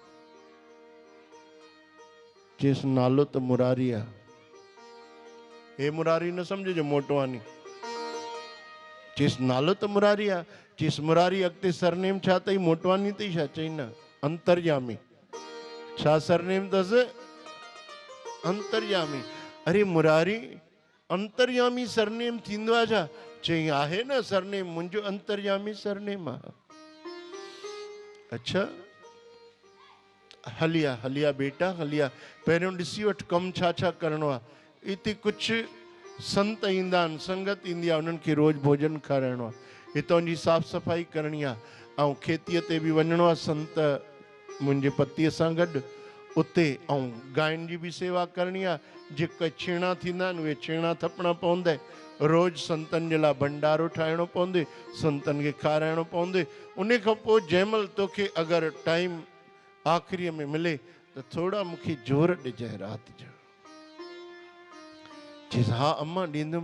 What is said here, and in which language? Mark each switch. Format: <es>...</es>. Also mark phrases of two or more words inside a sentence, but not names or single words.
<sd>चयसि नालो त मुरारी आहे। हे मुरारी न सम्झिजो मोटवानी। चयसि नालो त मुरारी आहे। चयसि मुरारी अॻिते सरनेम छा अथई? मोटवानी अथई छा? चई न अंतर्यामी। छा सरनेम अथसि? अंतर्यामी। अरे मुरारी अंतर्यामी सरनेम थींदो आहे छा? चई आहे न सरनेम, मुंहिंजो अंतर्यामी सरनेम आहे। अच्छा हलिया हलिया बेटा हलिया, पहिरियों ॾिसी वठि कमु छा छा करिणो आहे। हिते कुझु संत ईंदा आहिनि, संगत ईंदी आहे, उन्हनि खे रोज़ु भोजन खाराइणो आहे, हितां जी साफ़ सफ़ाई करणी आहे, ऐं खेतीअ ते बि वञिणो आहे संत मुंहिंजे पतीअ सां गॾु। उते ऐं गायन जी भी सेवा करनी आहे। जेके छीणा थींदा आहिनि उहे छीणा थपणा पवंदा। रोज़ संतन जे लाइ भंडारो ठाहिणो पवंदे, संतन खे खाराइणो पवंदे। उन खां पोइ जंहिंमहिल तोखे अगरि टाइम आख़िरीअ में मिले त थोरा मूंखे जोर ॾिजांइ राति जो। चइस हा अम्मा ॾींदुमि।</sd>